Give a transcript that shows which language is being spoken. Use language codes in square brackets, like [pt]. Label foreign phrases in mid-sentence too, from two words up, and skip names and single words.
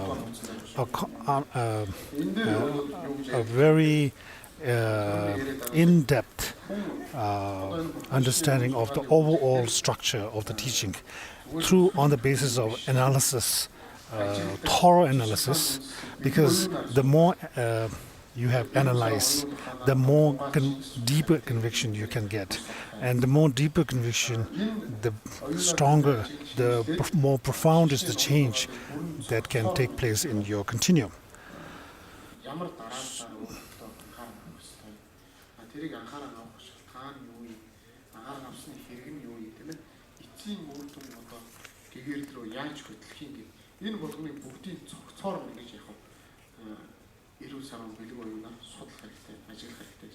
[en] a very in-depth understanding of the overall structure of the teaching on the basis of analysis, thorough analysis, because the more you have analyzed, the more deeper conviction you can get. And the more deeper conviction, the stronger, the more profound is the change that can take place in your continuum. [mn] ямар дараалалаар өөртөө анхаарах хэрэгтэй. Тэрийг анхаарах шалтгаан юу вэ? Анхаарах авсны хэрэг нь юу вэ тийм ээ? Эцсийн үр дүн одоо гэгээр рүү яаж хөтлөх юм гээд энэ болгоныг бүгдийг цогцоор ингэж яг эрүүл саран бэлэг оюунаар судлах хэрэгтэй, ажиглах хэрэгтэй.